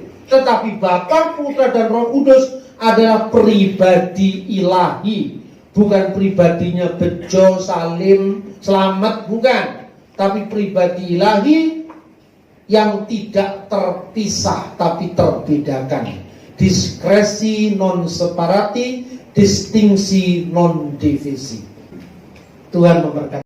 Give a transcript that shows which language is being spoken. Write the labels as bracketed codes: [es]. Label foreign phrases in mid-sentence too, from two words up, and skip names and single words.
[id] Tetapi Bapa, Putra, dan Roh Kudus adalah pribadi ilahi. Bukan pribadinya Bejo, Salim, Selamat, bukan. Tapi pribadi ilahi yang tidak terpisah tapi terbedakan. [la] Diskresi non separati, distingsi non divisi. [id] Tuhan memberkati.